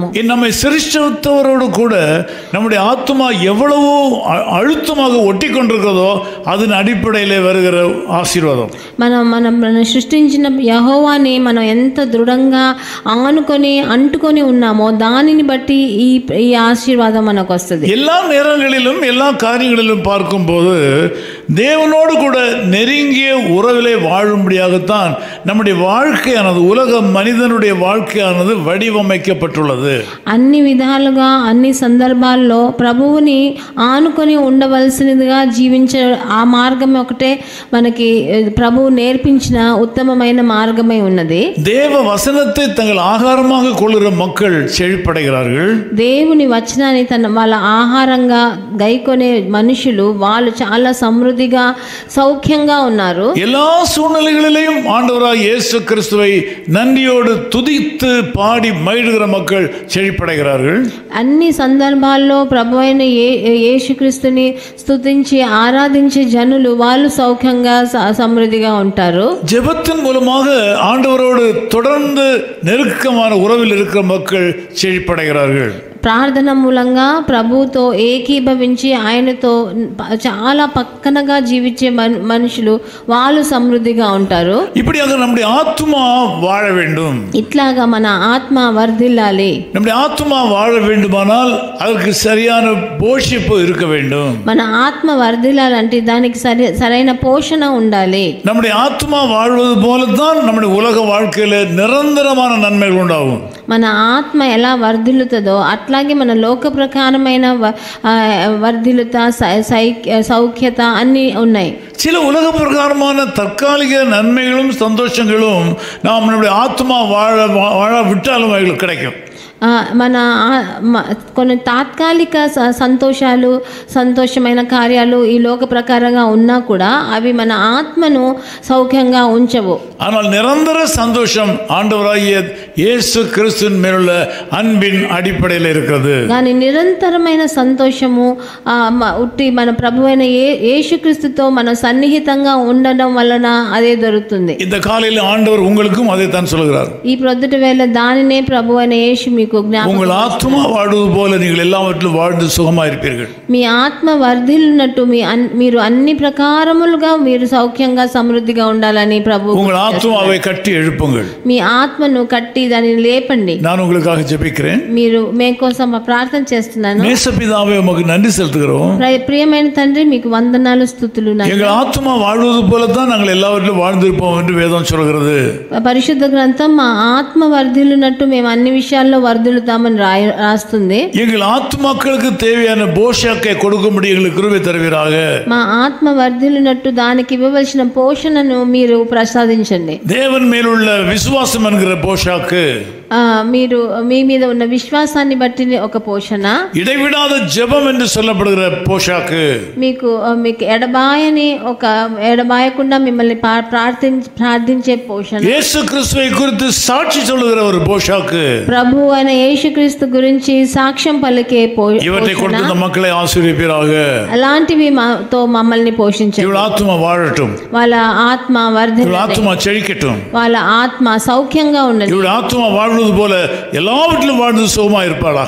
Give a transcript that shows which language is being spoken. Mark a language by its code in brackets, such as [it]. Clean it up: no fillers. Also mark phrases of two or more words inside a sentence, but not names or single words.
[ta] நம்மை சிருஷ்டித்தவரோடு கூட நம்முடைய ஆத்மா எவ்வளவு அழுத்தமாக ஒட்டி கொண்டிருக்கிறதோ அதன் அடிப்படையிலே வருகிற ஆசீர்வாதம். [te] మనం సృష్టించిన యెహోవాని మనం ఎంత దృఢంగా అంటుకొని ఉన్నామో దానిని బట్టి ఈ ఆశీర్వాదం మనకు వస్తుంది. [ta] எல்லா நேரங்களிலும் எல்லா காரியங்களிலும் பார்க்கும்போது தேவனோடு கூட நெருங்கிய உறவிலே வாழும்படியாகத்தான் நம்முடைய வாழ்க்கையானது, உலக மனிதனுடைய வாழ்க்கையானது வடிவமைக்கப்பட்டுள்ளது. [te] అన్ని విధాలుగా అన్ని సందర్భాల్లో ప్రభువుని ఆనుకొని ఉండవలసినదిగా జీవించే ఆ మార్గం ఒకటే మనకి ప్రభువు నేర్పించిన ఉత్తమమైన మార్గమే ఉన్నది. [ta] தேவ வசனத்தை தங்கள் ஆகாரமாக கொள்ளுகிற மக்கள் செழிப்படைகிறார்கள். [te] దేవుని వచనాన్ని వాళ్ళ ఆహారంగా గైకొనే మనుషులు వాళ్ళు చాలా సమృద్ధిగా సౌఖ్యంగా ఉన్నారు. [ta] எல்லா சூழ்நிலைகளிலும் ஆண்டவராகிய இயேசு கிறிஸ்துவை நன்றியோடு துதித்து பாடி மகிழ்கிற மக்கள் செழிப்படைகிறார்கள். [te] అన్ని సందర్భాల్లో ప్రభువైన యేసుక్రీస్తుని స్తుతించి ఆరాధించే జనులు వాళ్ళు సౌఖ్యంగా సమృద్ధిగా ఉంటారు. [ta] ஜெபத்தின் மூலமாக ஆண்டவரோடு தொடர்ந்து நெருக்கமான உறவில் இருக்கிற மக்கள் செழிப்படைகிறார்கள். [te] ప్రార్థన మూలంగా ప్రభుతో ఏకీభవించి ఆయనతో చాలా పక్కనగా జీవించే మనుషులు వాళ్ళు సమృద్ధిగా ఉంటారు. [ta] இப்படியாக நம்முடைய ஆத்மா வாழ வேண்டும். [te] ఇట్లాగా మన ఆత్మ వర్ధిల్లాలి. [ta] நம்முடைய ஆத்மா வாழ வேண்டுமானால் அதற்கு சரியான போஷிப்பு இருக்க வேண்டும். [te] మన ఆత్మ వర్ధిల్లాలంటే దానికి సరైన పోషణ ఉండాలి. [ta] நம்முடைய ஆத்மா வாழ்வது போலத்தான் நம்முடைய உலக வாழ்க்கையில நிரந்தரமான நன்மைகள் உண்டாகும். [te] మన ఆత్మ ఎలా వర్ధిల్లుతుందో అట్లాగే మన లోక ప్రకారమైన వర్ధిల్లుత సౌఖ్యత అన్నీ ఉన్నాయి. [ta] சில உலக பிரகாரமான தற்காலிக நன்மைகளும் சந்தோஷங்களும் நாம் நம்முடைய ஆத்மா வாழ விட்டாலும் அவர்களுக்கு கிடைக்கும். [te] మన కొన్ని తాత్కాలిక సంతోషాలు, సంతోషమైన కార్యాలు ఈ లోక ప్రకారంగా ఉన్నా కూడా అవి మన ఆత్మను సౌఖ్యంగా ఉంచవు. [ta] ஆனால் நிரந்தர சந்தோஷம் ஆண்டவராகிய இயேசு கிறிஸ்துவின் மேலுள்ள அன்பின் அடிப்படையில் இருக்கிறது. [te] కానీ నిరంతరమైన సంతోషము ఉట్టి మన ప్రభువైన యేసుక్రీస్తుతో మనం సన్నిహితంగా ఉండడం వలన అదే దొరుకుతుంది. [ta] இந்த காலையில் ஆண்டவர் உங்களுக்கும் அதை தான் சொல்கிறார். [te] ఈ ప్రొద్దుట వేళ దానినే ప్రభువైన యేసు మీకు జ్ఞాపకం. [ta] உங்கள் ஆத்மா வாழ்வது போல நீங்கள் எல்லாவற்றிலும் வாழ்ந்து சுகமாக இருப்பீர்கள். [te] మీ ఆత్మ వర్ధిల్లునట్టు మీరు అన్ని ప్రకారములుగా మీరు సౌఖ్యంగా సమృద్ధిగా ఉండాలని ప్రభు. [ta] உங்கள் ஆத்மாவை கட்டி எழுப்புங்கள். [te] మీ ఆత్మను కట్టి దానిని లేపండి. [ta] நான் உங்களுக்காக ஜெபிக்கிறேன். [te] మీరు మే కోసం ప్రార్థన చేస్తున్నాను. [ta] நேசபிதாவே உமக்கு நன்றி செலுத்துகிறோம். [te] ప్రియమైన తండ్రి మీకు వందనాలు, స్తుతులు. [ta] எங்கள் ஆத்மா வாழ்வது போல தான் நாங்கள் எல்லாவற்றிலும் வாழ்ந்திருப்போம் என்று வேதம் சொல்கிறது. [te] పరిశుద్ధ గ్రంథం మా ఆత్మ వర్ధిల్లునట్టు మేము అన్ని విషయాల్లో వర్ధిల్లుతామని రాస్తుంది. [ta] எங்கள் ஆத்மாக்களுக்கு தேவையான போஷாக்கை கொடுக்கும்படி எங்களுக்கு கிருபை தருவீராக. [te] మా ఆత్మ వర్ధిల్లునట్టు దానికి ఇవ్వవలసిన పోషణను మీరు ప్రసాదించండి. [ta] தேவன் மேலுள்ள விசுவாசம் என்கிற போஷாக்கு, [te] మీరు మీ మీద ఉన్న విశ్వాసాన్ని బట్టి ఒక పోషణ, [ta] இடைவிடாத ஜெபம் என்று சொல்லப்படுகிற போஷாக்கு, [te] మీకు ఎడబాయకుండా మిమ్మల్ని ప్రార్థించే పోషణ, [ta] இயேசு கிறிஸ்துவை குறித்து சாட்சி சொல்லுகிற ஒரு போஷாக்கு, [te] ప్రభు అయిన యేసుక్రీస్తు గురించి సాక్ష్యం పలికే [ta] இவற்றை கொடுத்து இந்த மக்களை ஆசீர்வதிப்பீராக. [te] అలాంటివి తో మమ్మల్ని పోషించండి. [ta] இவள் ஆத்மா வாழட்டும், [te] వాళ్ళ ఆత్మ వర్ధిల్లాలి, [ta] ஆத்மா செழிக்கட்டும், [te] వాళ్ళ ఆత్మ సౌఖ్యంగా ఉండాలి. [ta] இவள் ஆத்மா வாழ்வது போல எல்லாவற்றிலும் வாழ்ந்து சுகமா இருப்பாளாக.